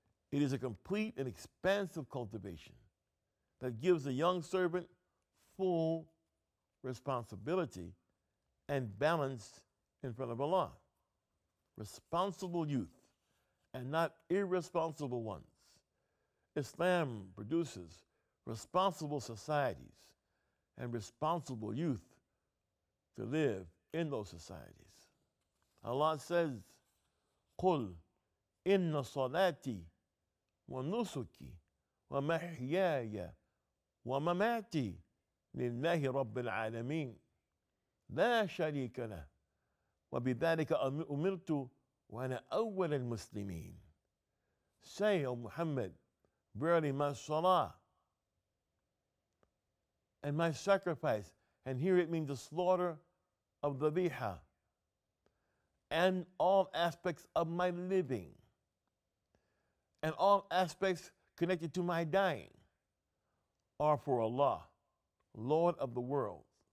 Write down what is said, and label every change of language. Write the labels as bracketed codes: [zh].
[en] It is a complete and expansive cultivation that gives the young servant full responsibility and balance in front of Allah. Responsible youth and not irresponsible ones. Islam produces responsible societies and responsible youth to live in those societies. Allah says, [ar] قُلْ إِنَّ صَلَاتِي وَنُسُكِي وَمَحْيَايَ ومماتي لله رب العالمين لا شريك له وبذلك أمرت وأنا أول المسلمين. [en] Say, O Muhammad, verily my salah and my sacrifice, and here it means the slaughter of the dhabiha, and all aspects of my living, and all aspects connected to my dying, are for Allah, Lord of the world.